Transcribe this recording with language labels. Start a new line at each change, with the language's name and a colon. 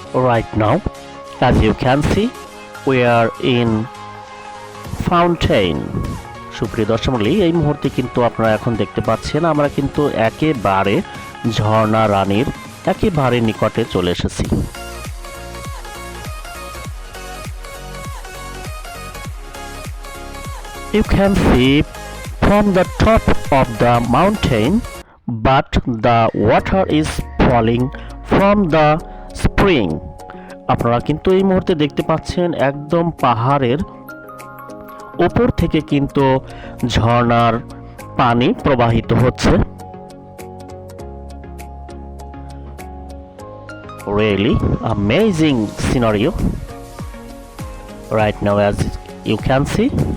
English: Right now, as you can see, we are in fountain.
Bangla: সুপ্রিয় দর্শক মণ্ডলী, এই মুহূর্তে কিন্তু আপনারা এখন দেখতে পাচ্ছেন আমরা কিন্তু একেবারে ঝর্ণা রানীর একেবারে নিকটে চলে এসেছি।
English: You can see from the top of the mountain, but the water is falling from the spring.
Bangla: আপনারা কিন্তু এই মুহূর্তে দেখতে পাচ্ছেন একদম পাহাড়ের উপর থেকে কিন্তু ঝর্ণার পানি প্রবাহিত হচ্ছে।
English: Really amazing scenario right now, as you can see.